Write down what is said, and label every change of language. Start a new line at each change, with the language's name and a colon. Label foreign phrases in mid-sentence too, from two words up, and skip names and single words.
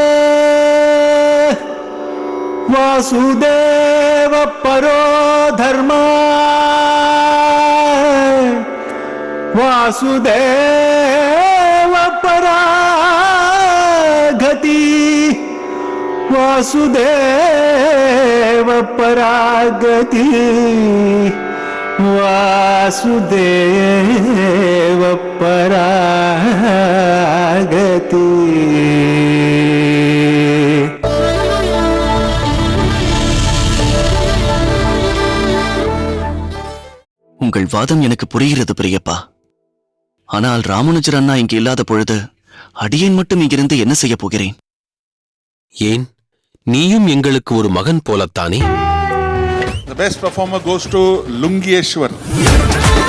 Sanskrit: वासुदेव परो धर्मा वासुदेव परा गति वासुदेव परागति वासुदेव परागति
Tamil: உங்கள் வாதம் எனக்கு புரிகிறது பெரியப்பா. ஆனால் ராமானுஜர் அண்ணா இங்கு இல்லாத பொழுது அடியேன் மட்டும் இங்கிருந்து என்ன செய்ய போகிறேன்? ஏன், நீயும் எங்களுக்கு ஒரு மகன் போலத்தானே?
English: The best performer goes to Lungiyeshwar.